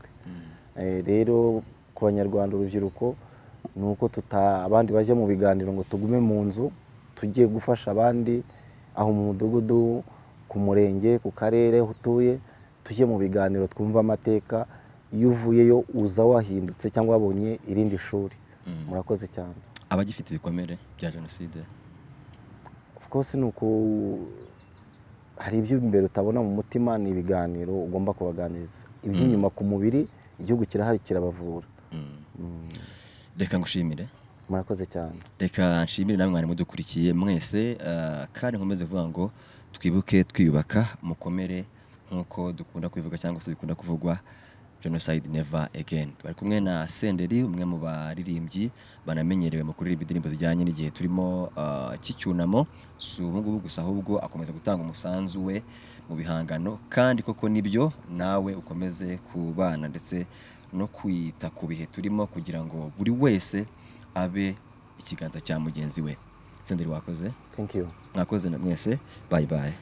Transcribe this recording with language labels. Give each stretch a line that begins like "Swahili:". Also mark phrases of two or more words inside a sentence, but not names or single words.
Kinyarwanda: Rero ku banyarwanda, urubyiruko, nuko abandi bajya mu biganiro ngo tugume mu nzu, tugiye gufasha abandi aho mu mudugudu, ku murenge, ku karere utuye, tujye mu biganiro twumva amateka. Iyo uvuyeyo uza wahindutse cyangwa wabonye irindi shuri. Murakoze cyane. Abagifite ibikomere bya jenoside,
English: of course,
Kinyarwanda: nuko hari ibyo imbere utabona mu mutima, ni ibiganiro ugomba kubaganiriza. Iby'inyuma ku mubiri, igihugu kirahari kirabavura. Reka ngushimire. Murakoze cyane. Reka nshimire namwe mwari mudukurikiye mwese, kandi nkomeze vuga ngo twibuke twiyubaka, mukomere nkuko dukunda kubivuga cyangwa se bikunda kuvugwa,
English: genocide never again.
Kinyarwanda: Twari kumwe na Senderi, umwe mu baririmbyi banamenyerewe mu kuririmba indirimbo zijyanye n'igihe turimo cy'icyunamo. Si ubu ngubu gusa, ahubwo akomeza gutanga umusanzu we mu bihangano, kandi koko nibyo nawe ukomeze kubana ndetse no kwita ku bihe turimo, kugira ngo buri wese abe ikiganza cya mugenzi we. Senderi, wakoze.
English: Thank you.
Kinyarwanda: Mwakoze na mwese.
English: Bye bye.